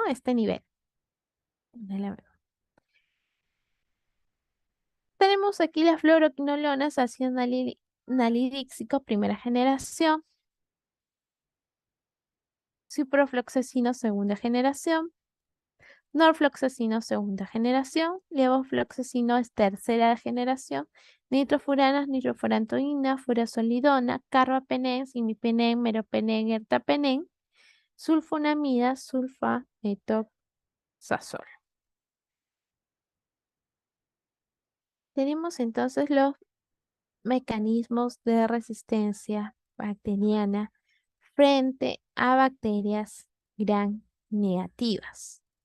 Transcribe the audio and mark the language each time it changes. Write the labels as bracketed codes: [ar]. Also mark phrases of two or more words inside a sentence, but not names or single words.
[es] Este nivel de la Tenemos aquí las fluoroquinolonas, ácido nalidíxico, primera generación, ciprofloxacino, segunda generación, norfloxacino, segunda generación, levofloxacino es tercera generación, nitrofuranas, nitrofurantoína, furosolidona, carbapenén, simipenén, meropenén, ertapenén, sulfonamida, sulfa-metoxazol. Tenemos entonces los mecanismos de resistencia bacteriana frente a bacterias gram negativas.